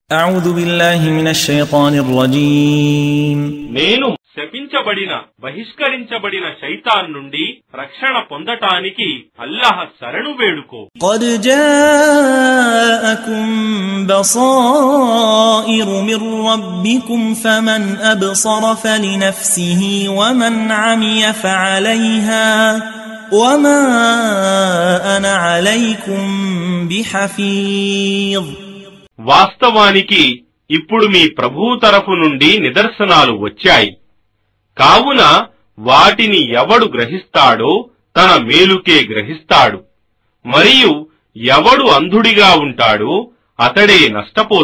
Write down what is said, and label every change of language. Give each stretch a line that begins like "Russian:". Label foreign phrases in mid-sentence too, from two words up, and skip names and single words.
Arabic: أعوذ بالله من الشيطان الرجيم
Telugu: నేను శపించబడిన బహిష్కరించబడిన శైతాన్ నుండి రక్షణ పొందటానికి అల్లాహ్ శరణు వేడుకో.
Arabic: قد جاءكم بصائر من ربكم فمن أبصر فلنفسه ومن عمي فعليها وما أنا عليكم بحفيظ.
Telugu: వాస్తవానికి ఇప్పుడు మీ ప్రభువు తరఫు నుండి నిదర్శనాలు వచ్చాయి. కావున వాటిని ఎవడు గ్రహిస్తాడో తన మేలుకే గ్రహిస్తాడు, మరియు ఎవడు అంధుడిగా ఉంటాడో అతడే నష్టపోతాడు.